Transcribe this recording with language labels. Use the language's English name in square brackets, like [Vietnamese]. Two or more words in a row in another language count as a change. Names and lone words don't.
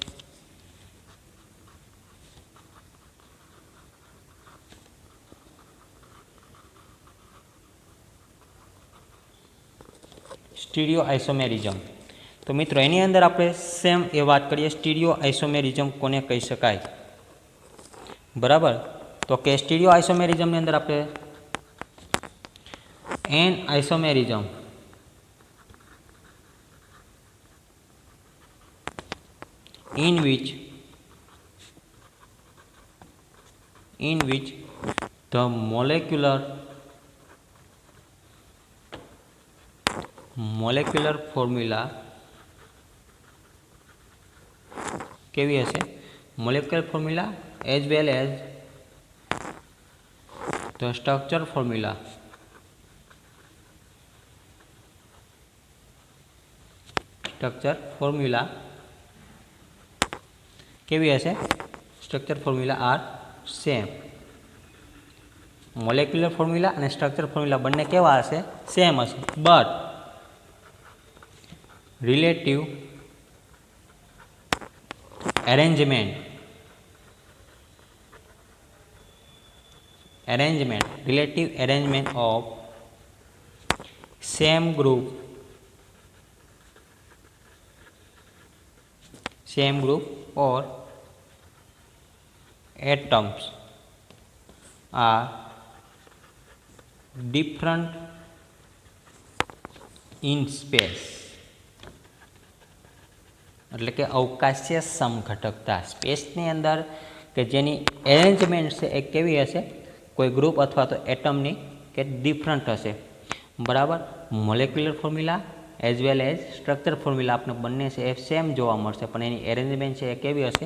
[English] Stereo isomerism. [Gujarati] તો મિત્રો એની અંદર આપણે સેમ એ વાત કરીએ, [English] stereo isomerism [Gujarati] કોને કહી શકાય? બરાબર, તો કે [English] stereo isomerismની [Gujarati] અંદર આપણે [English] an isomerism, in which the molecular formula [Gujarati] કેવી હશે? [English] molecular formula as well as the structure formula [Gujarati] કેવી હશે? [English] Structure formula are same. molecular formula [Gujarati] અને [English] structure formula [Gujarati] બંને કેવા હશે? [English] સેમ હશે, but relative arrangement of same group or atoms are different in space. [Gujarati] એટલે કે અવકાશીય સમઘટકતા સ્પેસની અંદર કે જેની એરેન્જમેન્ટ છે એ કેવી હશે? કોઈ ગ્રુપ અથવા તો એટમની કે ડિફરન્ટ હશે. બરાબર, [English] molecular formula as well as structure formula [Gujarati] આપણે બંને છે એ સેમ જોવા મળશે, પણ એની એરેન્જમેન્ટ છે એ કેવી હશે?